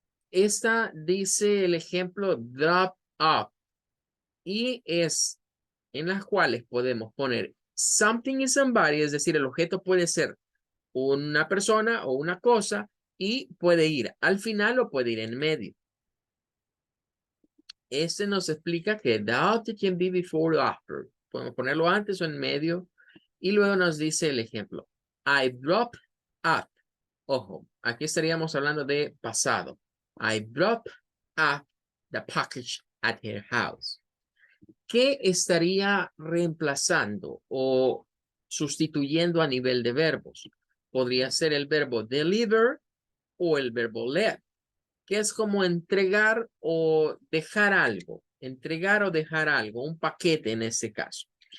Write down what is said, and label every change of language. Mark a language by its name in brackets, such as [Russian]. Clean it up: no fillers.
[Spanish] Esta dice el ejemplo drop off y es en las cuales podemos poner something y somebody, es decir, el objeto puede ser una persona o una cosa y puede ir al final o puede ir en medio. Este nos explica que [English] the object can be before or after. [Spanish] Podemos ponerlo antes o en medio. Y luego nos dice el ejemplo. [English] I drop off. [Spanish] Ojo, aquí estaríamos hablando de pasado. [English] I drop off the package at her house. [Spanish] ¿Qué estaría reemplazando o sustituyendo a nivel de verbos? Podría ser el verbo deliver o el verbo let, que es como entregar o dejar algo. Entregar o dejar algo, un paquete en este caso.